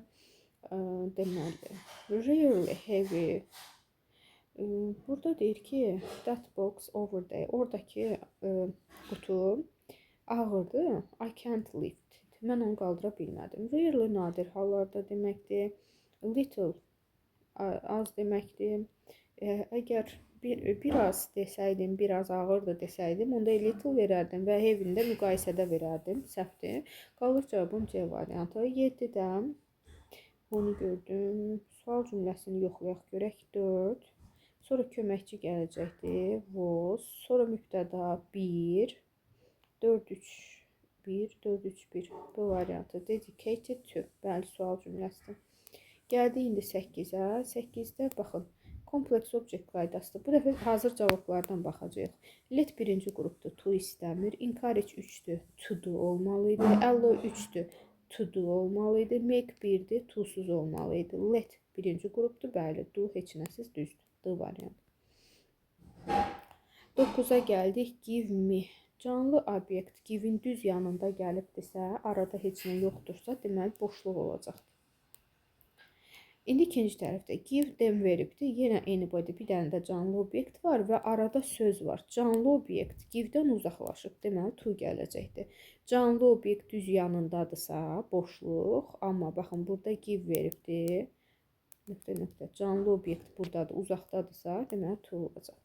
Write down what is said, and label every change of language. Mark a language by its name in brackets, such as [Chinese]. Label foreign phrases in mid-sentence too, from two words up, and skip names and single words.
[English] Deməli, rarely heavy. [Azerbaijani] Burada deyir ki, [English] that box over there. [Azerbaijani] Oradakı qutu ağırdır. [English] I can't lift. [Azerbaijani] Mən onu qaldıra bilmədim. Rarely nadir hallarda deməkdir. Little az deməkdir. Əgər biraz desəydim, biraz ağırdır desəydim, onda little verərdim və heavy-də müqayisədə verərdim. Səhvdir. Qalır cavabım C variantı. 7-də onu gördüm. Sual cümləsini yoxlayaq görək. 4. Sonra köməkçi gələcəkdir. Was. Sonra mübtəda 1. 4-3-1. 4-3-1. Bu variantı. [English] Dedicated to. [Azerbaijani] Bəli, sual cümləsidir. Gəldi indi 8-ə. 8-də baxın. [English] Complex object [Azerbaijani] qaydasıdır. Bu dəfə hazır cavablardan baxacağıq. Let birinci qrupdur. To istəmir. Encourage 3-dür. [English] To do [Azerbaijani] olmalıydı. Allow 3-dür. [English] To do [Azerbaijani] olmalıydı. Make 1-dir. To-suz olmalıydı. Let birinci qrupdur. Bəli, do heç nəsiz düzdür. D variantı. 9-a gəldik. [English] Give me. [Azerbaijani] Canlı obyekt give-in düz yanında gəlibdirsə, arada heç nə yoxdursa, deməli boşluq olacaqdır. İndi ikinci tərəfdə [English] give them [Azerbaijani] veribdir. Yenə anybody, bir dənə də canlı obyekt var və arada söz var. Canlı obyekt give-dən uzaqlaşıb, deməli to gələcəkdir. Canlı obyekt düz yanındadırsa, boşluq, amma baxın burada give veribdir. Nöqtə. Canlı obyekt buradadır, uzaqdadırsa, deməli to olacaqdır.